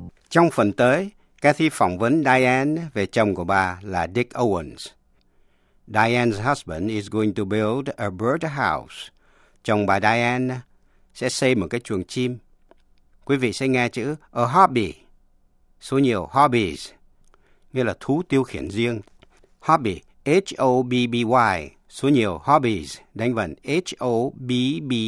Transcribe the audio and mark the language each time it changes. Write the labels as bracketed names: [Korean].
[Vietnamese] Trong phần tới, Kathy phỏng vấn Diane về chồng của bà là Dick Owens. [English] Diane's husband is going to build a birdhouse. [Vietnamese] Chồng bà Diane sẽ xây một cái chuồng chim. Quý vị sẽ nghe chữ [English] a hobby. [Vietnamese] Số nhiều hobbies, nghĩa là thú tiêu khiển riêng. Hobby, H-O-B-B-Y, số nhiều hobbies, đánh vần H-O-B-B-I-E-S.